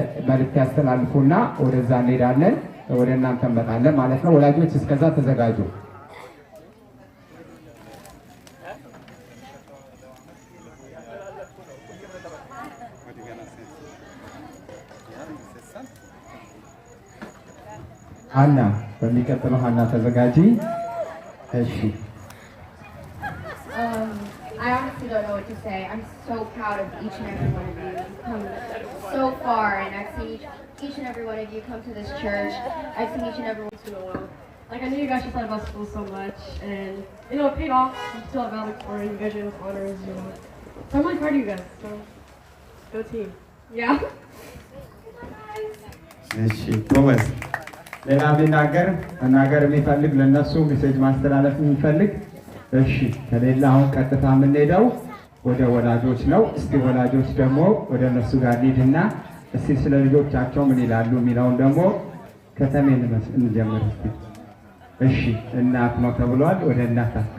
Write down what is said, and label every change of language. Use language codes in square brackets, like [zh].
[am] መልእክት ያስተላልፉና ወደዛ እንሄዳለን። ወደ እናንተ እንመጣለን ማለት ነው። ወላጆች እስከዛ ተዘጋጁ። ሀና በሚቀጥለው ሀና ተዘጋጂ። እሺ [en] I honestly don't know what to say. I'm so proud of each and every one of you. You've come so far, and I've seen each and every one of you come to this church. I've seen each and every one to know. Like, I knew you guys just thought about school so much, and, you know, it paid off. You still have valedictorian, you guys with honors, you know. So I'm really proud of you guys, so go team. Yeah. [am] እሺ ጎበዝ። ሌላ መናገር የሚፈልግ ለነሱ ሜሴጅ ማስተላለፍ የሚፈልግ እሺ ከሌላ አሁን ቀጥታ የምንሄደው ወደ ወላጆች ነው። እስቲ ወላጆች ደግሞ ወደ እነሱ ጋር እንሂድና እስቲ ስለ ልጆቻቸው ምን ይላሉ የሚለውን ደግሞ ከተሜን እንጀምር እስቲ። እሺ እናት ነው ተብሏል። ወደ እናት